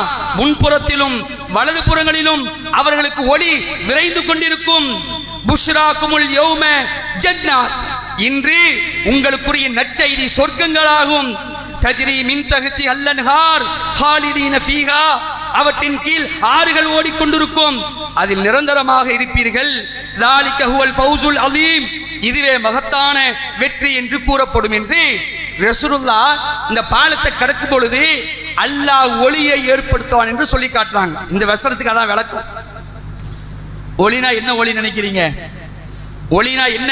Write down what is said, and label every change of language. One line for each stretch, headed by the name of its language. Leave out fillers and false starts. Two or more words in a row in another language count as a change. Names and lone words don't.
Tamil: முன்புறத்திலும் வலது புறங்களிலும் அவர்களுக்கு ஒளி விரைந்து கொண்டிருக்கும்.
Arabic: بشراكم اليوم جنات.
Tamil: இன்று உங்களுக்குரிய நற்செய்தி சொர்க்கங்களாகும்.
Arabic: تجري من تحت الأنهار خالدين فيها,
Tamil: அவற்றின் கீழ் ஆறுகள் ஓடிக்கொண்டிருக்கும், அதில் நிரந்தரமாக இருப்பீர்கள்.
Arabic: ذَلِكَ هُوَ الْفَوْزُ الْعَظِيمُ,
Tamil: இதுவே மகத்தான வெற்றி என்று கூறப்படும் என்று ரசூலுல்லாஹ் இந்த பாலத்தை கடக்கும் பொழுது அல்லாஹ் ஒளியை ஏற்படுத்துவான் என்று சொல்லி காட்டுறாங்க. இந்த வசனத்துக்கு அதான் விளக்கம். ஒளினா என்ன ஒளி நினைக்கிறீங்க? ஒளினா என்ன?